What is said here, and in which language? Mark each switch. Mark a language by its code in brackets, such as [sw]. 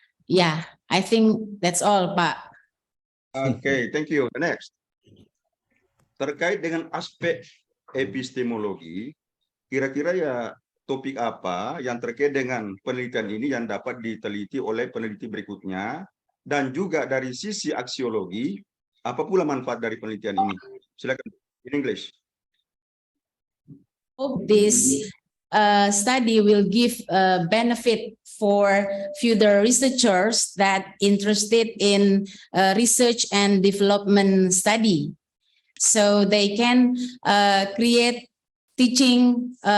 [en] Yeah, I think that's all, Pak. Oke, thank you. Next. [id] Terkait dengan aspek epistemologi, kira-kira ya topik apa yang terkait dengan penelitian ini yang dapat diteliti oleh peneliti berikutnya, dan juga dari sisi aksiologi, apa pula manfaat dari penelitian ini? Silakan, [en] in English. Hope this study will give benefit for future researchers that interested in research and development study, so they can create teaching